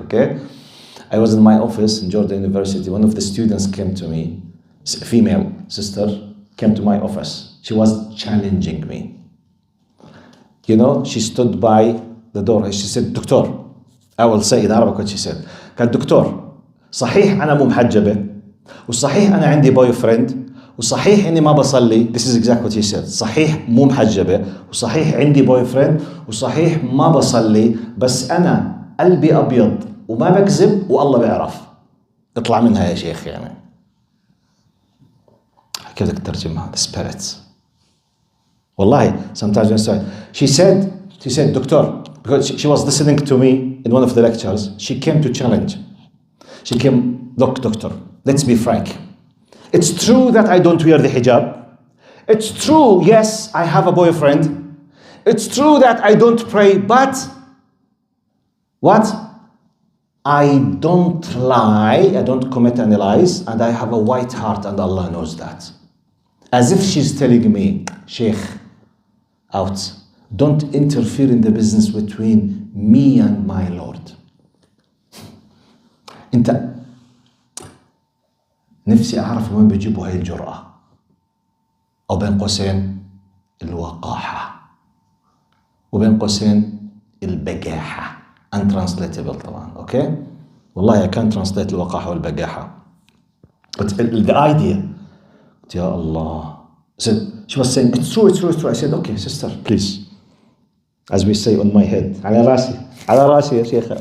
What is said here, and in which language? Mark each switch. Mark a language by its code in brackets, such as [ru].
[en] Okay, I was in my office in Jordan University. One of the students came to me, a female sister, came to my office. She was challenging me. She stood by the door. She said, "Doctor," I will say in Arabic what she said. [ar] قال دكتور صحيح أنا مو محجبة وصحيح أنا عندي boy friend وصحيح إني ما بصلي. [en] This is exactly what she said. [ar] صحيح مو محجبة وصحيح عندي boy friend وصحيح ما بصلي بس أنا قلبي أبيض وما بكذب والله بيعرف. اطلع منها يا شيخ يعني. كيف بدك تترجمها؟ [en] The spirits. والله sometimes when she said doctor, because she was listening to me in one of the lectures, she came to challenge. She came, look, doctor, let's be frank. It's true that I don't wear the hijab. It's true, yes, I have a boyfriend. It's true that I don't pray, but what? I don't lie, I don't commit any lies, and I have a white heart, and Allah knows that. As if she's telling me, Sheikh, out. Don't interfere in the business between me and my Lord. [ar] انت نفسي اعرف وين بيجيبوا هاي الجرأة، او بين قوسين الوقاحة، وبين قوسين البجاحة. [en] untranslatable [ar] طبعا. [en] okay, والله I can't translate [ar] الوقاحة والبجاحة, [en] but the idea. [ar] يا الله. [en] So she was saying it's true, it's true, it's true. I said okay sister, please, as we say on my head, [ar] على راسي يا شيخة.